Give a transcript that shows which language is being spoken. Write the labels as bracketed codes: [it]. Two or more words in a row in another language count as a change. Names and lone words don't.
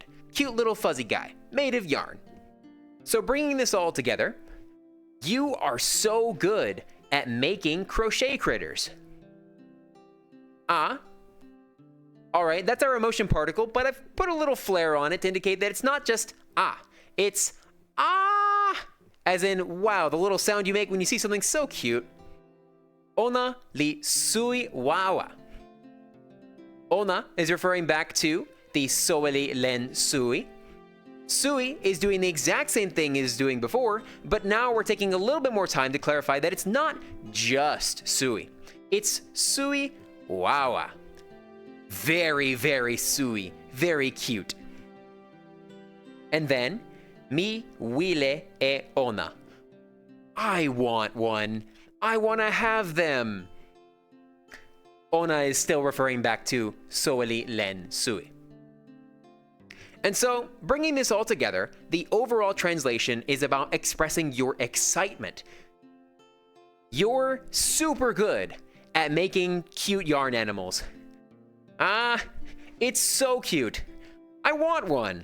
[en] Cute little fuzzy guy, made of yarn. So bringing this all together, you are so good at making crochet critters. All right, that's our emotion particle, but I've put a little flair on it to indicate that it's not just it's as in, wow, the little sound you make when you see something so cute. [tok] Ona li sui wawa. [en] Ona is referring back to the [tok] soweli len sui. [en] Sui is doing the exact same thing as doing before, but now we're taking a little bit more time to clarify that it's not just sui. It's [tok] sui wawa. [en] Very, very sui. Very cute. And then, [tok] mi wile e ona. [en] I want one. I want to have them. Ona is still referring back to [tok] soweli len sui. [en] And so, bringing this all together, the overall translation is about expressing your excitement. You're super good at making cute yarn animals. It's so cute. I want one.